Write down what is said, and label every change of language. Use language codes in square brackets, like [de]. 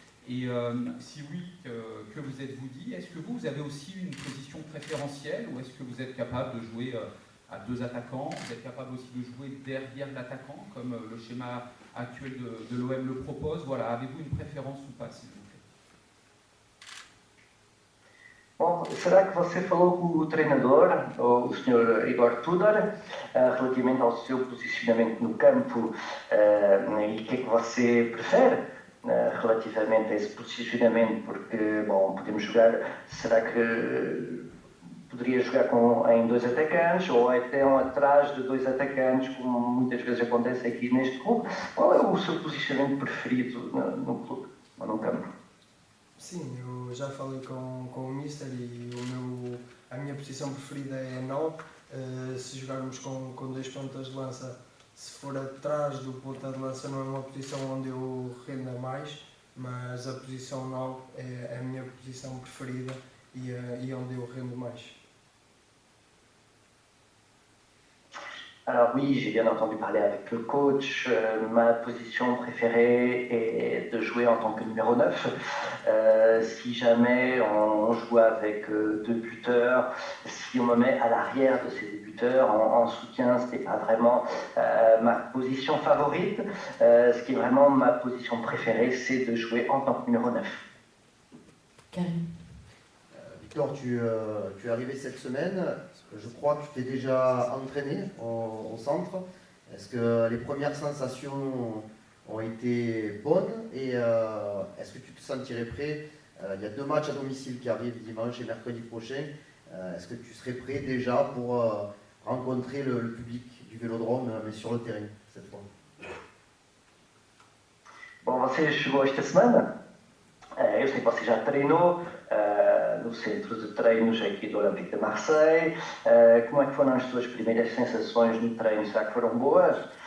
[fr] Et si oui, que vous êtes-vous dit? Est-ce que vous avez aussi une position préférentielle ou est-ce que vous êtes capable de jouer à deux attaquants? Vous êtes capable aussi de jouer derrière l'attaquant comme le schéma actuel de l'OM le propose? Voilà, avez-vous une préférence ou pas, s'il vous plaît? [pt] Bom, será que você falou com o treinador, o Sr. Igor Tudor, relativamente ao seu posicionamento no campo e o que é que você prefere relativamente a esse posicionamento? Porque, bom, podemos jogar, será que poderia jogar em dois atacantes ou até atrás de dois atacantes, como muitas vezes acontece aqui neste clube? Qual é o seu posicionamento preferido no clube ou no campo? Sim, eu já falei com o Mister e a minha posição preferida é 9. Se jogarmos com dois pontas de lança, se for atrás do ponta de lança não é uma posição onde eu renda mais, mas a posição 9 é a minha posição preferida e onde eu rendo mais. [fr] Alors oui, j'ai bien entendu parler avec le coach. Ma position préférée est de jouer en tant que numéro 9. Si jamais on joue avec deux buteurs, si on me met à l'arrière de ces deux buteurs en soutien, ce n'est pas vraiment ma position favorite. Ce qui est vraiment ma position préférée, c'est de jouer en tant que numéro 9. Karim. Victor, tu es arrivé cette semaine. Je crois que tu t'es déjà entraîné au centre. Est-ce que les premières sensations ont été bonnes et est-ce que tu te sentirais prêt? Il y a 2 matchs à domicile qui arrivent dimanche et mercredi prochain. Est-ce que tu serais prêt déjà pour rencontrer le public du Vélodrome, mais sur le terrain cette fois? [pt] Bom, você chegou esta semana. Eu sei que você já treinou no centro de treinos aqui do Olympique de Marseille. Como é que foram as suas primeiras sensações no treino? Será que foram boas?